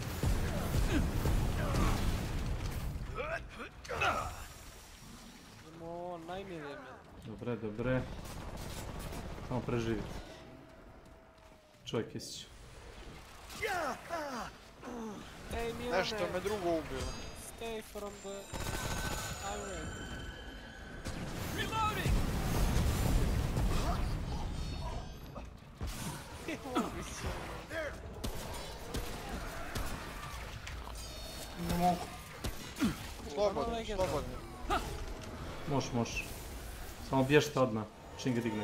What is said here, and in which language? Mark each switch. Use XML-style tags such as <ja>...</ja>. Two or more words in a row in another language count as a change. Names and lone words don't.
<hr>Idemo najmilije mi. Dobre. Samo preživite. Čovjek Kesić. Nešto me drugo ubilo.</hr> <en>Stay from the highway. Reloading!</en> <hr>Ne mogu. Slobodno. Možeš. Samo bježite odmah, čim ga digneš.</hr>